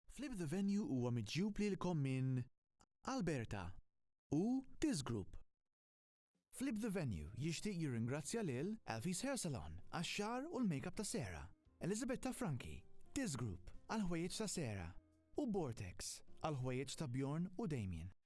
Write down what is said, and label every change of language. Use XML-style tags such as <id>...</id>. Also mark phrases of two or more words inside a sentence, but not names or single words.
<mt>Flip the Venue huwa miġjub lilkom minn Alberta u This Group. Flip the Venue jixtieq jirringrazzja lil Elfie's Hair Salon għax-xagħar u l-makeup ta' Sera, Elizabeth ta' Franki, This Group għall-ħwejjeġ ta' Sera u Vortex għall-ħwejjeġ ta' Bjorn u Damien.</mt>